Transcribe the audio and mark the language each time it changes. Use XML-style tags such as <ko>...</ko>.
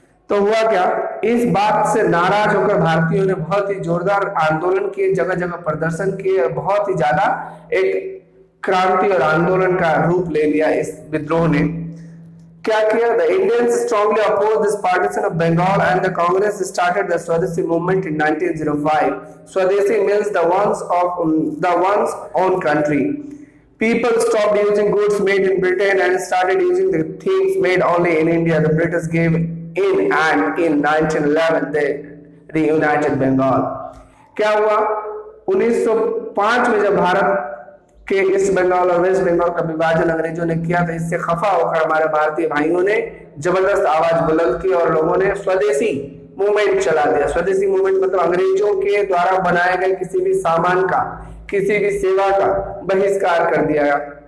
<hi>तो हुआ क्या, इस बात से नाराज होकर भारतीयों ने बहुत ही जोरदार आंदोलन किए, जगह जगह प्रदर्शन किए, बहुत ही ज्यादा एक क्रांति और आंदोलन का रूप ले लिया इस विद्रोह ने। क्या किया,</hi> <en>The Indians strongly oppose this partition of Bengal and the Congress started the swadeshi movement in 1905। Swadeshi means the one's own country. People stopped using goods made in Britain and started using the things made only in India. The British gave in, and in 1911 they reunited Bengal.</en> <hi>क्या हुआ, 1905 में जब भारत के east Bengal और waste Bengal का विभाजन अंग्रेजों ने किया था, इससे खफा होकर हमारे भारतीय भाइयों ने जबरदस्त आवाज बुलंद की और लोगों ने स्वदेशी मूवमेंट चला दिया। स्वदेशी मूवमेंट मतलब अंग्रेजों के द्वारा बनाए गए किसी भी सामान का, किसी भी सेवा का बहिष्कार कर दिया गया।</hi>